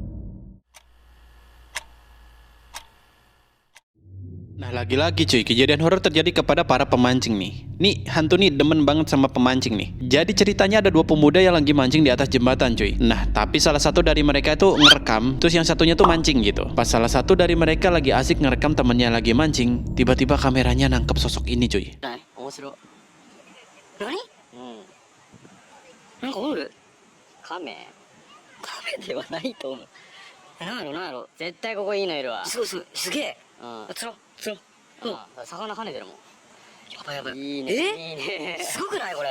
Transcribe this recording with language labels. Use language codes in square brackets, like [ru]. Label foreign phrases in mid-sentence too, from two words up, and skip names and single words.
[id] Nah lagi-lagi cuy, kejadian horor terjadi kepada para pemancing nih. Nih hantu nih demen banget sama pemancing nih. Jadi ceritanya ada dua pemuda yang lagi mancing di atas jembatan cuy. Nah tapi salah satu dari mereka itu ngerekam, terus yang satunya tuh mancing gitu. Pas salah satu dari mereka lagi asik ngerekam temennya lagi mancing, tiba-tiba kameranya nangkep sosok ini cuy. [ja] 面白い。何？なんかおる？カメ？カメではないと思う。なんやろ絶対ここいいのいるわ。すごいすげえ。釣ろう。魚跳ねてるもん。やばい。いいね。いいね。すごくないこれ？